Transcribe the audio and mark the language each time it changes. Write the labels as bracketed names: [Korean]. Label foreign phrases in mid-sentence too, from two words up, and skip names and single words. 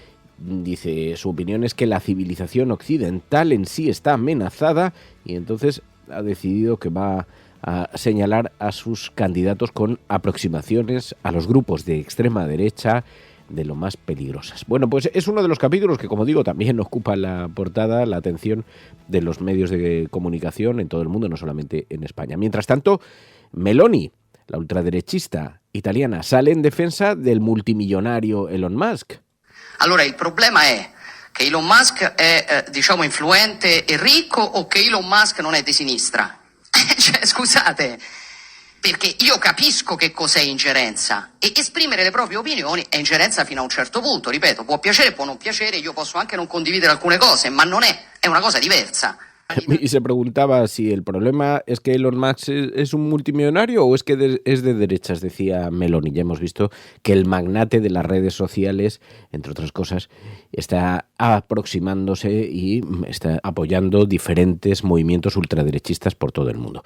[Spanish] Dice, su opinión es que la civilización occidental en sí está amenazada, y entonces ha decidido que va a señalar a sus candidatos con aproximaciones a los grupos de extrema derecha de lo más peligrosas. Bueno, pues es uno de los capítulos que, como digo, también ocupa la portada, la atención de los medios de comunicación en todo el mundo, no solamente en España. Mientras tanto, Meloni, la ultraderechista italiana, sale en defensa del multimillonario Elon Musk. [Italian] Allora, il problema è che Elon Musk è diciamo influente e ricco o che Elon Musk non è di sinistra? Cioè, scusate, perché io capisco che cos'è ingerenza e esprimere le proprie opinioni è ingerenza fino a un certo punto, ripeto, può piacere, può non piacere, io posso anche non condividere alcune cose, ma non è una cosa diversa. [Spanish] Y se preguntaba si el problema es que Elon Musk es un multimillonario o es que es de derechas, decía Meloni. Ya hemos visto que el magnate de las redes sociales, entre otras cosas, está aproximándose y está apoyando diferentes movimientos ultraderechistas por todo el mundo.